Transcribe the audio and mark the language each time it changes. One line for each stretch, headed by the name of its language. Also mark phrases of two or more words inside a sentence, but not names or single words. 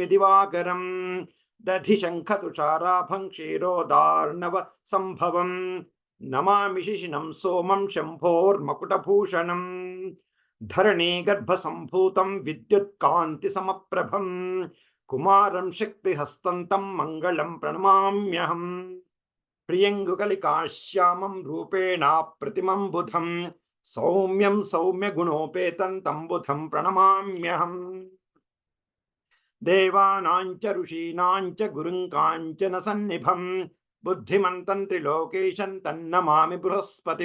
Sanskrit: दिवाकरं दधिशङ्खतुषाराभं क्षीरोदार्णवसम्भवं नमामि शिशिनं सोमं शम्भोर्मकुटभूषणं धरणीगर्भसम्भूतं विद्युत्कान्तिसमप्रभं कुमारं शक्तिहस्तं तं मङ्गलं प्रणमाम्यहम् प्रियंगुकलिकाश्यामं रूपेणा प्रतिमं बुधं सौम्यं सौम्यगुणोपेतं तं बुधं प्रणमाम्यहं. देवानांच ऋषीनांच गुरुं काञ्चन सन्निभं बुद्धिमन्तं त्रिलोकेशं तन्नमामि बृहस्पतिं.